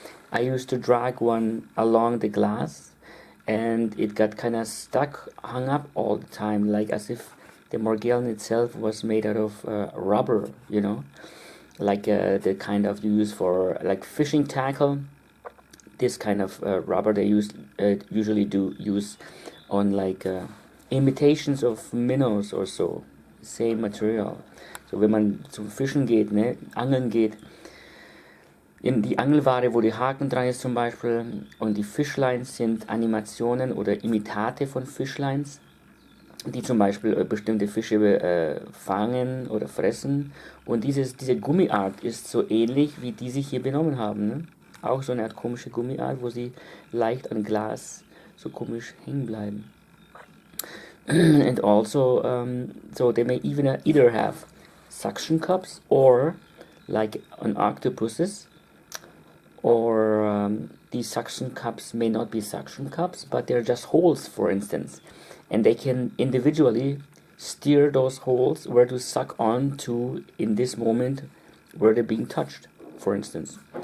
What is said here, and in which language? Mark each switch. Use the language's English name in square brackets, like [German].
[English] I used to drag one along the glass and it got kind of stuck, hung up all the time, like as if the Morgellon itself was made out of rubber, you know, like the kind of you use for like fishing tackle. This kind of rubber they usually do use on like imitations of minnows or so, same material. [German] So wenn man zum Fischen geht, ne, angeln geht, in die Angelware, wo die Haken dran ist zum Beispiel, und die Fishlines sind Animationen oder Imitate von Fishlines, die zum Beispiel bestimmte Fische fangen oder fressen. Und diese Gummiart ist so ähnlich, wie die sich hier benommen haben. Ne? Auch so eine Art komische Gummiart, wo sie leicht an Glas so komisch hängen bleiben. [English] And also, so they may even either have suction cups or, like on octopuses, or these suction cups may not be suction cups, but they're just holes, for instance, and they can individually steer those holes where to suck on to in this moment where they're being touched, for instance.